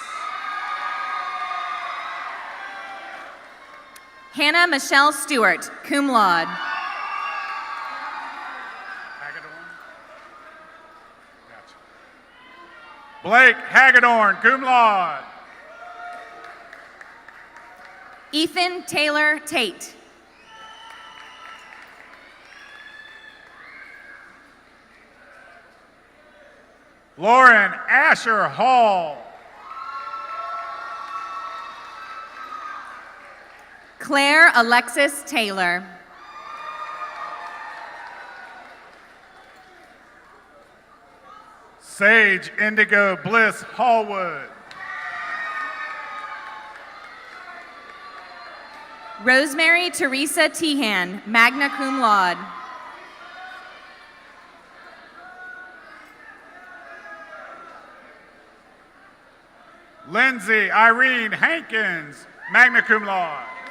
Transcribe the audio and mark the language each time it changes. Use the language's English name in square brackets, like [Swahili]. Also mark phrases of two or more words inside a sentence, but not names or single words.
[English] Hannah Michelle Stewart, [Latin] cum laude. [English] Blake Hagedorn, [Latin] cum laude. [English] Ethan Taylor Tate. Lauren Asher Hall. Claire Alexis Taylor. Sage Indigo Bliss Hallwood. Rosemary Teresa Tehan, [Latin] magna cum laude. [English] Lindsay Irene Hankins, [Latin] magna cum laude.